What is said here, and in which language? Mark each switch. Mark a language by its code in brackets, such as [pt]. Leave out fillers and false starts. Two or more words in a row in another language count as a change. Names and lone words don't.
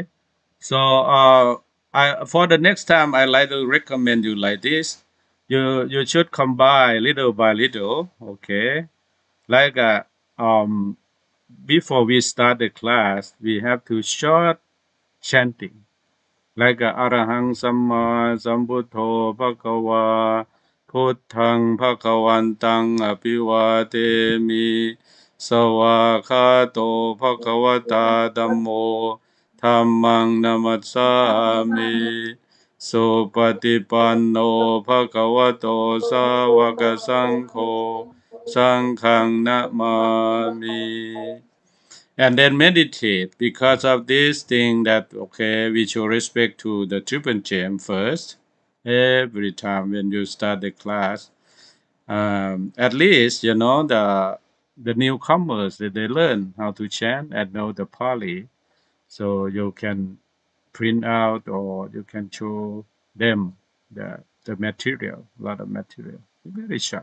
[en] So I for the next time I like to recommend you like this. You should combine little by little. Okay. Like before we start the class, we have to short chanting. [pi] Like Arahang Samma Sambuddho Bhagava Puttang Bhagavantang Abhivademi Sawakhato Bhagavata Dhammo Dhammang Namassami Supatipanno Bhagavato Sawaka Sangho Sanghang Namami. [en] And then meditate because of this thing that okay, we show respect to the triple gem first every time when you start the class. At least the newcomers that they learn how to chant and know the Pali, so you can print out or you can show them the material, a lot of material, very short.